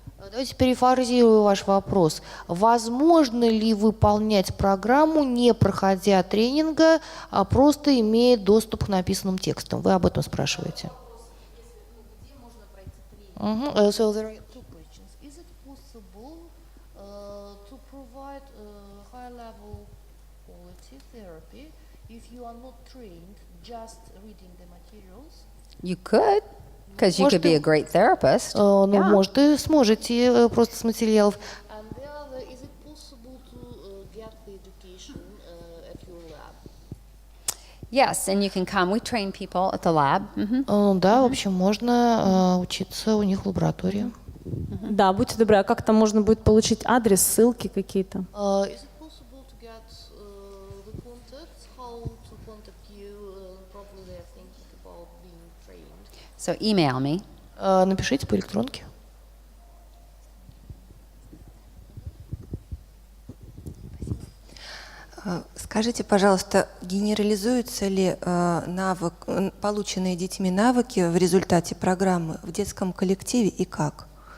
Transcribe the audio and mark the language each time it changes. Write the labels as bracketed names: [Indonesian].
[Russian] Давайте перефразирую ваш вопрос. Возможно ли выполнять программу, не проходя тренинга, а просто имея доступ к написанным текстам? Вы об этом спрашиваете. [English] So there are two questions. Is it possible to provide high-level quality therapy if you are not trained just reading the materials? You could, because you could be a great therapist. [Russian] Ну, может, и сможете просто с материалов. [English] And the other, is it possible to get the education at your lab? Yes, and you can come. We train people at the lab. [Russian] Да, в общем, можно учиться у них в лаборатории. Да, будьте добры, а как там можно будет получить адрес, ссылки какие-то? [English] Is it possible to get the contacts, how to contact you? Probably they are thinking about being trained. So email me. [Russian] Напишите по электронке. Скажите, пожалуйста, генерализуются ли полученные детьми навыки в результате программы в детском коллективе и как?